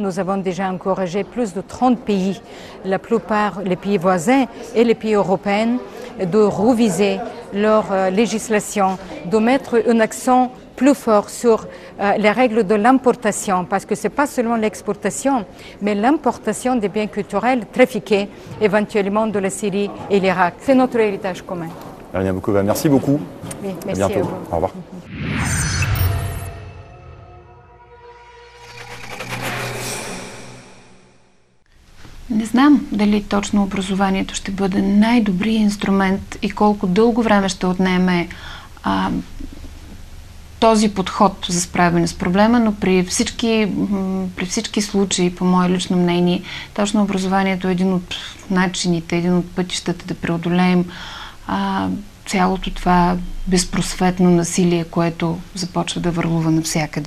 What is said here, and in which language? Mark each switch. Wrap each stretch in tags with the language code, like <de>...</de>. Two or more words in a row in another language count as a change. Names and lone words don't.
<fr>Nous avons déjà encouragé plus de 30 pays, la plupart les pays voisins et les pays européens, de réviser leur législation, de mettre un accent plus fort sur les règles de l'importation, parce que ce n'est pas seulement l'exportation, mais l'importation des biens culturels trafiqués éventuellement de la Syrie et l'Irak. C'est notre héritage commun. Elena Bokova, merci beaucoup. Oui, merci à bientôt. À vous. Au revoir.</fr> <bg>Не знам дали точно образованието ще бъде най-добрият инструмент и колко дълго време ще отнеме този подход за справяне с проблема, но при всички случаи, по мое лично мнение, точно образованието е един от начините, един от пътищата да преодолеем цялото това безпросветно насилие, което започва да върлува навсякъде.</bg>